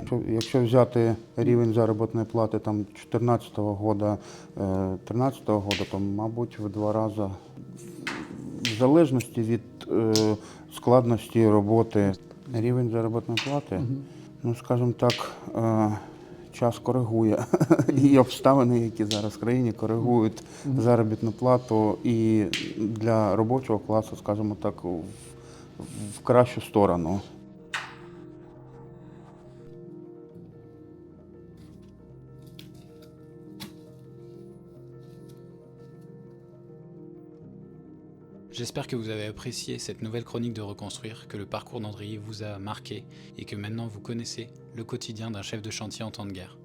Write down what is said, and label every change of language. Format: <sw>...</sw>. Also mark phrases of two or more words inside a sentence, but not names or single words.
<uk>Якщо взяти рівень заробітної плати 2014 року, 2013 року, то, мабуть, в 2 рази, в залежності від складності роботи, рівень заробітної плати, скажімо так, час коригує, і обставини, які зараз в країні, коригують заробітну плату і для робочого класу, скажімо так, в кращу сторону.</uk> <fr>J'espère que vous avez apprécié cette nouvelle chronique de Reconstruire, que le parcours d'Andriy vous a marqué et que maintenant vous connaissez le quotidien d'un chef de chantier en temps de guerre.</fr>